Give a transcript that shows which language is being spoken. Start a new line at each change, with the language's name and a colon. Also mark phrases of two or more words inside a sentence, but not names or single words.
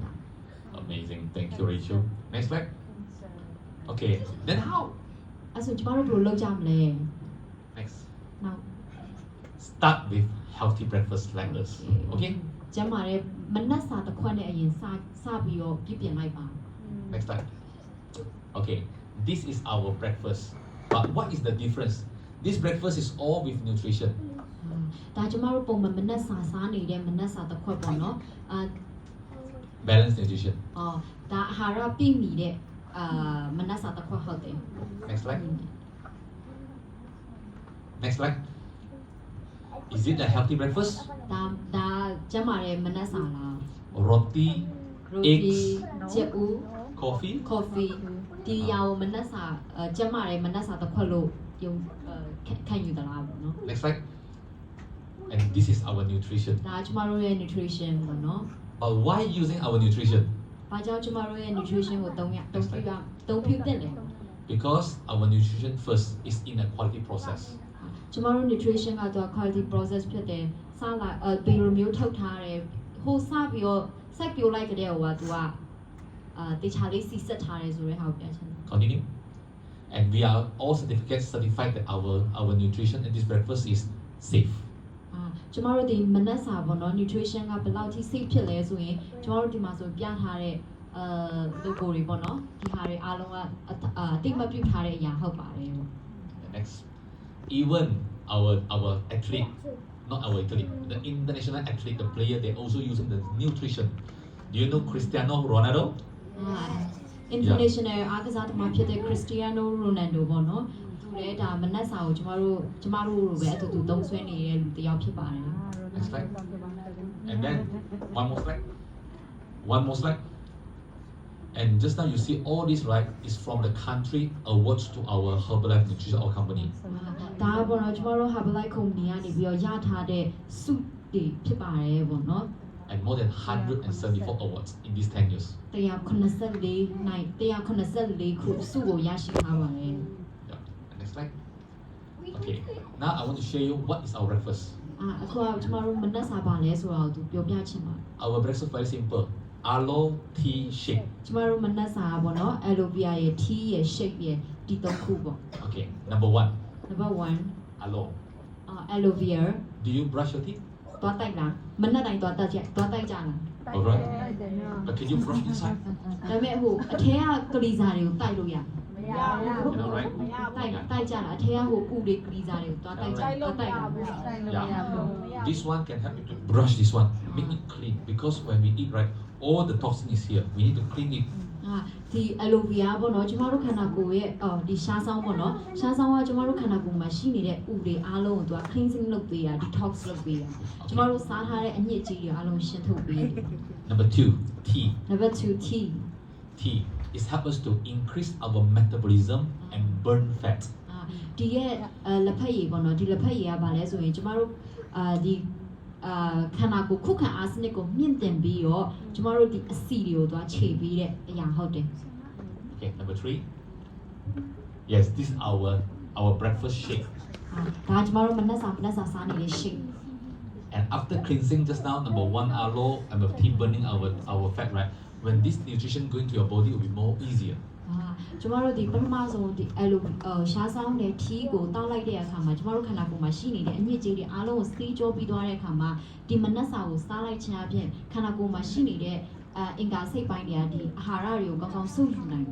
English: Amazing, thank you, Rachel. Next slide. Okay, then how?
Burmese: အဲ့ဆိုကျမတို့ဘယ်လိုလုပ်ကြမလဲ
English: Next. now Start with healthy breakfast like this. Okay?
Burmese: ကျမ်းမာတဲ့မနက်စာတစ်ခွက်နဲ့အရင်စပြီးတော့ပြည့်ပြင်လိုက်ပါ
English: Next slide. Okay, this is our breakfast. But what is the difference? This breakfast is all with nutrition.
Burmese: ဒါကျမတို့ပုံမှန်မနက်စာစားနေတဲ့မနက်စာတစ်ခွက်ပေါ့နော်
English: Balanced nutrition.
Burmese: ဒါအာဟာရပြည့်မီတဲ့မနက်စာတစ်ခွက်ဟုတ်တယ်
English: Next slide. Next slide. Is it a healthy breakfast?
Burmese: ဒါကျမ်းမာတဲ့မနက်စာလား
English: Roti,
Burmese: ရိုတီ
English: eggs,
Burmese: ချက်ဦး
English: coffee.
Burmese: coffee ဒီရောင်မနက်စာကျမ်းမာတဲ့မနက်စာတစ်ခွက်လို့ယုံခံယူသလားပေါ့နော်
English: Next slide. And this is our nutrition.
Burmese: ဒါကျမတို့ရဲ့ nutrition ပေါ့နော်
English: But why using our nutrition?
Burmese: ဘာကြောင့်ကျမတို့ရဲ့ nutrition ကိုသုံးဖြည့်တဲ့လဲ
English: Because our nutrition first is in a quality process.
Burmese: ကျမတို့ nutrition ကတော့
English: quality process
Burmese: ဖြစ်တယ်စလာဘယ်လိုမျိုးထုတ်ထားတယ်ဟိုစပြီးတော့စိုက်ပြိုလိုက်ကြတဲ့ဟိုကသူကတေချာလေးစီဆက်ထားတယ်ဆိုတဲ့ဟာကိုပြောချင်တယ်
English: Continue. And we are all certified that our nutrition and this breakfast is safe.
Burmese: ကျမတို့ဒီမနက်စာပေါ့နော် nutrition ကဘယ်လောက်ထိ safe ဖြစ်လဲဆိုရင်ကျမတို့ဒီမှာဆိုပြထားတဲ့logo တွေပေါ့နော်ဒီဟာတွေအားလုံးကအတိမပြုတ်ထားတဲ့အရာဟုတ်ပါတယ်ပေါ့
English: Next, even our athlete, not our athlete, the international athlete, the player, they also using the nutrition. Do you know Cristiano Ronaldo?
Burmese: international အားကစားသမားဖြစ်တဲ့ Cristiano Ronaldo ပေါ့နော်သူလည်းဒါမနက်စာကိုကျမတို့လိုပဲအတူတူသုံးစွဲနေတဲ့လူတစ်ယောက်ဖြစ်ပါတယ်
English: Next slide. And then one more slide. And just now you see all this, right, is from the country awards to our Herbalife Nutrition our company.
Burmese: ဒါပေါ့နော်ကျမတို့ Herbalife Company ကနေပြီးတော့ရထားတဲ့ဆုတွေဖြစ်ပါတယ်ပေါ့နော်
English: And more than 174 awards in these 10 years.
Burmese: 194 ခုဆုကိုရရှိထားပါတယ်
English: Yeah. Next slide. Okay. Now I want to show you what is our breakfast.
Burmese: အခုကကျမတို့မနက်စာပါလဲဆိုတော့သူပြောပြချင်ပါ
English: Our breakfast very simple. Aloe tea shake.
Burmese: ကျမတို့မနက်စာပေါ့နော်
English: aloe vera
Burmese: ရဲ့ tea ရဲ့ shake ရဲ့ဒီသုံးခုပေါ့
English: Okay. Number 1, number 1 aloe. aloe vera Do you brush your teeth?
Burmese: သွားတိုက်လားမနက်တိုင်းသွားတိုက်ကြလား
English: Alright. But can you brush inside?
Burmese: ဒါပေမဲ့ဟိုအထဲကကလီစာတွေကိုတိုက်လို့ရ
English: You know, right?
Burmese: တိုက်ကြလားအထဲကဟိုပူတွေကလီစာတွေကိုသွားတိုက်ကြသွားတိုက်တာ
English: Yeah. This one can help you to brush this one, make it clean. Because when we eat, right, all the toxin is here. We need to clean it.
Burmese: ဒီ
English: aloe vera
Burmese: ပေါ့နော်ကျမတို့ခန္ဓာကိုယ်ရဲ့ဒီရှားဆောင်းပေါ့နော်ရှားဆောင်းကကျမတို့ခန္ဓာကိုယ်မှာရှိနေတဲ့ဥတွေအားလုံးကိုသူက cleansing လုပ်ပေးတာ detox လုပ်ပေးတာကျမတို့စားထားတဲ့အညစ်အကြေးတွေအားလုံးရှင်းထုတ်ပေးတယ်
English: Number 2, tea. number 2 tea Tea is help us to increase our metabolism and burn fat.
Burmese: ဒီရဲ့လက်ဖက်ရည်ပေါ့နော်ဒီလက်ဖက်ရည်ကဘာလဲဆိုရင်ကျမတို့ဒီခန္ဓာကိုယ်ခုခံအားစနစ်ကိုမြင့်တင်ပြီးတော့ကျမတို့ဒီအဆီတွေကိုသွားခြေပေးတဲ့အရာဟုတ်တယ်
English: Okay, number 3. Yes, this is our breakfast shake.
Burmese: ဒါကျမတို့မနက်စာစားနေတဲ့ shake
English: And after cleansing just now, number 1 aloe and the tea burning our fat, right? When this nutrition go into your body, it will be more easier.
Burmese: ကျမတို့ဒီပထမဆုံးဒီအဲ့လိုရှားဆောင်တဲ့ tea ကိုတောက်လိုက်တဲ့အခါမှာကျမတို့ခန္ဓာကိုယ်မှာရှိနေတဲ့အညစ်အကြေးတွေအားလုံးကိုစီးကြောပြီးသွားတဲ့အခါမှာဒီမနက်စာကိုစားလိုက်ခြင်းအပြင်ခန္ဓာကိုယ်မှာရှိနေတဲ့အင်္ဂါစိတ်ပိုင်းတွေကဒီအာဟာရတွေကိုကောင်းကောင်းစုပ်ယူနိုင်တယ်